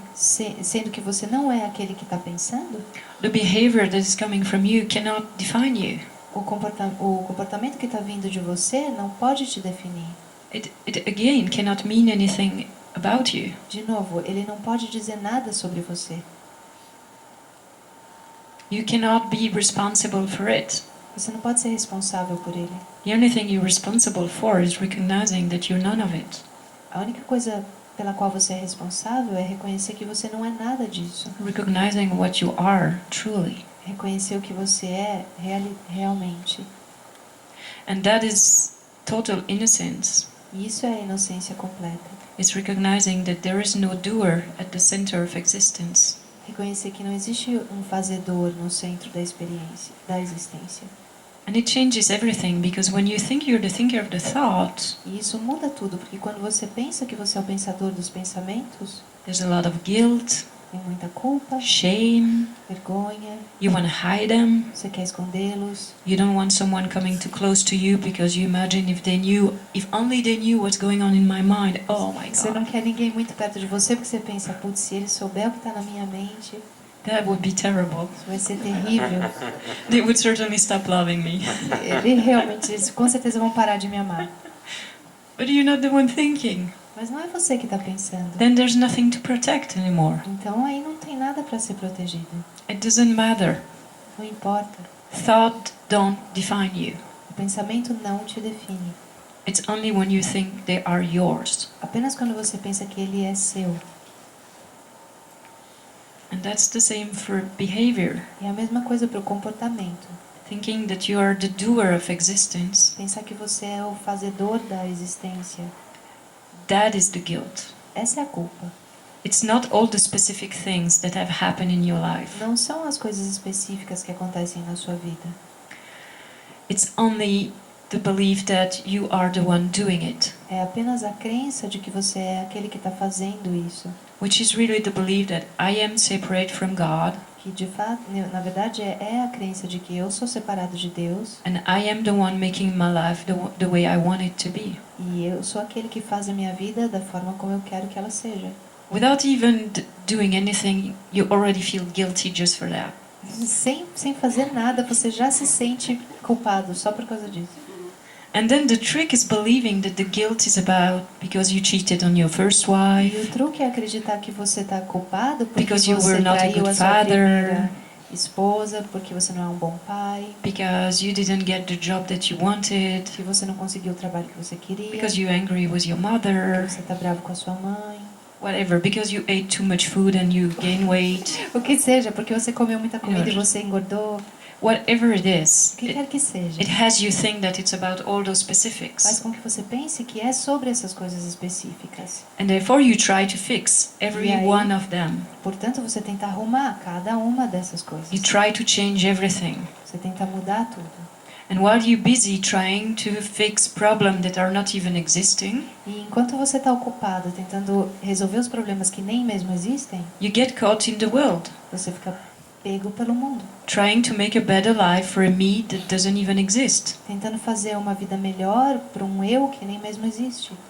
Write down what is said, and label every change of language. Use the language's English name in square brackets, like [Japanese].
[Portuguese] Sendo que você não é aquele que está pensando, [English] the behavior that is coming from you cannot define you. [Portuguese] o comportamento que está vindo de você não pode te definir. [English] It again cannot mean anything about you. [Portuguese] De novo, ele não pode dizer nada sobre você. [English] You cannot be responsible for it. [Portuguese] Você não pode ser responsável por ele. [English] The only thing you're responsible for is recognizing that you're none of it. [Portuguese] A única coisa pela qual você é responsável é reconhecer que você não é nada disso. [English] Recognizing what you are truly. [Portuguese] Reconhecer o que você é realmente. [English] And that is total innocence. [Portuguese] E isso é a inocência completa. [English] It's recognizing that there is no doer at the center of existence. [Portuguese] Reconhecer que não existe um fazedor no centro da existência. [English] And it changes everything because when you think you're the thinker of the thought, [Portuguese] E isso muda tudo, porque quando você pensa que você é o pensador dos pensamentos, [English] there's a lot of guilt, [Portuguese] tem muita culpa, [English] shame, [Portuguese] vergonha, [English] you want to hide them, [Portuguese] você quer escondê-los, [English] you don't want someone coming too close to you because you imagine if only they knew what's going on in my mind, oh my [Portuguese] você não [English] God. [Portuguese] quer ninguém muito perto de você porque você pensa, putz, se ele souber o que está na minha mente, [English] That would be terrible. [Portuguese] Isso vai ser terrível. [English] They would certainly stop loving me. [Portuguese] Eles com certeza vão parar de me amar. [English] But you're not the one thinking. [Portuguese] Mas não é você que está pensando. [English] Then there's nothing to protect anymore. [Portuguese] Então aí não tem nada para ser protegido. [English] It doesn't matter. [Portuguese] Não importa. [English] Thought don't define you. [Portuguese] O pensamento não te define. [English] It's only when you think they are yours. [Portuguese] Apenas quando você pensa que ele é seu. [English] And that's the same for behavior. [Portuguese] E a mesma coisa para o comportamento. [English] Thinking that you are the doer of existence, [Portuguese] Pensar que você é o fazedor da existência. [English] that is the guilt. [Portuguese] Essa é a culpa. [English] It's not all the specific things that have happened in your life. [Portuguese] Não são as coisas específicas que acontecem na sua vida. [English] It's only the belief that you are the one doing it, [Portuguese] É apenas a crença de que você é aquele que está fazendo isso. [English] which is really the belief that I am separate from God [Portuguese] Que de fato, na verdade, é a crença de que eu sou separado de Deus [English] and I am the one making my life the way I want it to be, [Portuguese] e eu sou aquele que faz a minha vida da forma como eu quero que ela seja. [English] without even doing anything. You already feel guilty just for that. [Portuguese] Sem fazer nada, você já se sente culpado só por causa disso. [English] And then the trick is believing that the guilt is about because you cheated on your first [Portuguese] E o [English] wife, [Portuguese] truque é acreditar que você está culpado porque [English] Because you [Portuguese] você [English] were not a [Portuguese] traiu [English] good [Portuguese] a sua [English] father. [Portuguese] primeira esposa, porque você não é um bom pai, [English] because you didn't get the job that you wanted, [Portuguese] que você não conseguiu o trabalho que você queria, [English] because you're angry with your [Portuguese] que [English] mother, [Portuguese] você está bravo com a sua mãe. [English] whatever, because you ate too much food and you gain weight, [Portuguese] O que seja, porque você comeu muita comida e você engordou. [English] whatever it is, [Portuguese] O que quer que seja. [English] it has you think that it's about all those [Portuguese] Faz [English] specifics. [Portuguese] com que você pense que é sobre essas coisas específicas. [English] And therefore you try to fix every [Portuguese] E aí? [English] one of them. [Portuguese] Portanto, você tenta arrumar cada uma dessas coisas. [English] You try to change everything. [Portuguese] Você tenta mudar tudo. [English] And while you're busy trying to fix problems that are not even existing, [Portuguese] E enquanto você está ocupado tentando resolver os problemas que nem mesmo existem, [English] you get caught in the world, [Portuguese] você fica pego pelo mundo. [English] trying to make a better life for a me that doesn't even exist. [Portuguese] Tentando fazer uma vida melhor para um eu que nem mesmo existe.